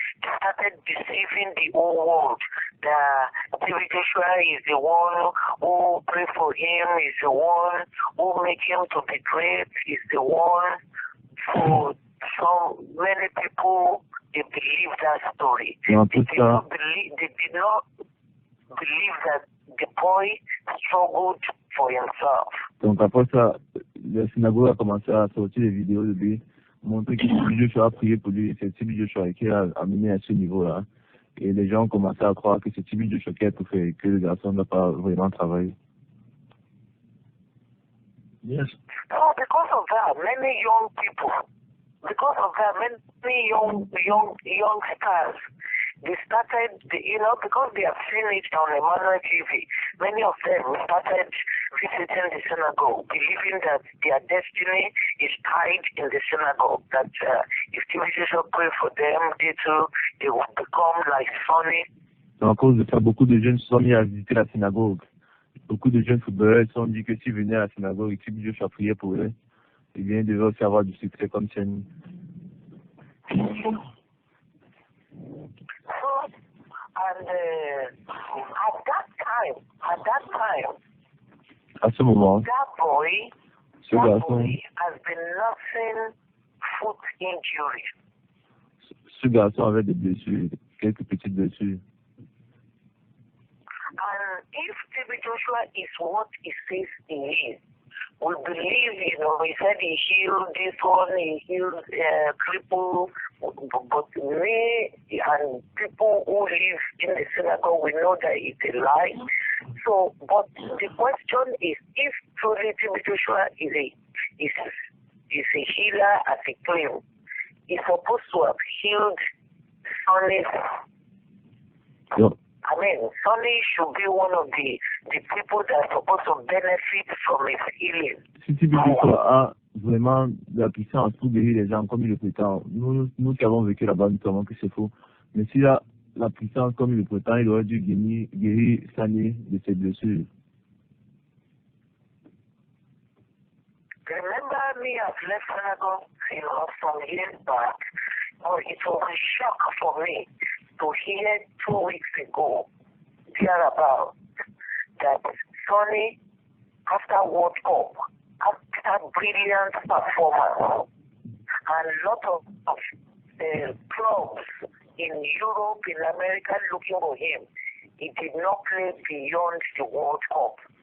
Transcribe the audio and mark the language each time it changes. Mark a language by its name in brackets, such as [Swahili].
[English] They started deceiving the whole world. That David Joshua is the one who pray for him, is the one who make him to be great, is the one. So many people, they believe that story. They did not believe that the boy struggled for himself. [French] Donc après ça, la synagogue a commencé à sortir des vidéos de lui, montrer que Joshua a prié pour lui, et c'est Tibi Joshua qui l'a amené à ce niveau-là. Et les gens ont commencé à croire que c'est Tibi Joshua qui a tout fait, que le garçon n'a pas vraiment travaillé. [English] Yes. So because of that, many young people, many young stars, they started, because they have seen it on Emmanuel TV, many of them started visiting the synagogue, believing that their destiny is tied in the synagogue, that if Jesus will pray for them, they will become like Sonny. [French] Donc à cause de ça, beaucoup de jeunes se sont mis à visiter la synagogue. Beaucoup de jeunes footballeurs se sont dit que s'ils venaient à la synagogue et que Tibi Joshua priait pour eux, eh bien, ils devaient aussi avoir du succès comme Tiani. [English] And at that time, [French] À ce moment, [English] that boy [French] ce garçon, [English] has been nursing foot injury. [French] ce garçon avait des blessures, quelques petites blessures. [English] And if Tibi Joshua is what he says he is, we believe, he said he healed this one, he healed cripple, but me and people who live in the synagogue, we know that it's a lie. So, but the question is, if truly Tibi Joshua is a healer as a claim, he's supposed to have healed Sonny's. [French] Donc, [English] Sonny should be one of the people that are supposed to benefit from his healing. [French] si Tibi Joshua a vraiment de la puissance pour guérir les gens comme il le prétend, nous qui avons vécu là-bas, nous savons que c'est faux. Mais s'il a la puissance comme il le prétend, il aurait dû guérir Sonny de ses blessures. [English] Remember Sonny has left synagogue, some years back. But it was a shock for me to hear 2 weeks ago, thereabout, that Sonny, after World Cup, after brilliant performance, and a lot of clubs in Europe, in America looking for him, he did not play beyond the World Cup.